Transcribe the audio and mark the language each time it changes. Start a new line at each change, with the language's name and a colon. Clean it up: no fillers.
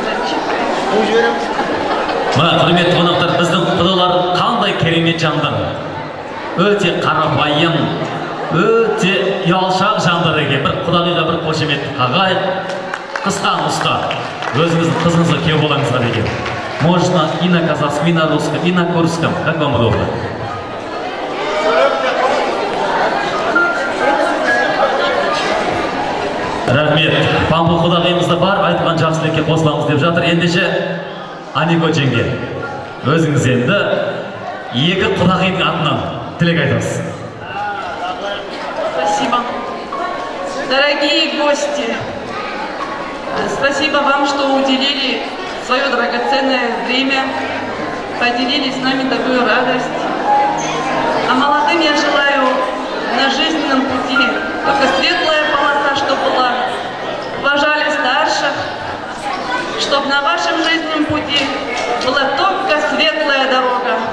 Kazakh: Мына құрметті қонақтар, біздің құдалар қандай керемет жандар, өте қарапайым, өте ұялшақ жандар екен. Бір құдағиға бір қошеметті қағайық, қысқа нұсқа өзіңіздің қызыңызға күйеу болаңызға деген.
Russian: Можно и на казахском, и на русском, и на курском, как вам удобно.
Kazakh: Рахмет, Пампух құдағиымызда бар айтқан жақсы тілекке қосыламыз деп жатыр. Ендеше Аниго жеңге, өзіңіз енді екі құдағидің атынан тілек айтасыз.
Russian: Спасибо. Дорогие гости, спасибо вам, что уделили свое драгоценное время, поделили с нами такую радость. А молодым я желаю на жизненном пути только светлая полоса, чтобы была, уважали старших, чтобы на вашем жизненном пути была только светлая дорога.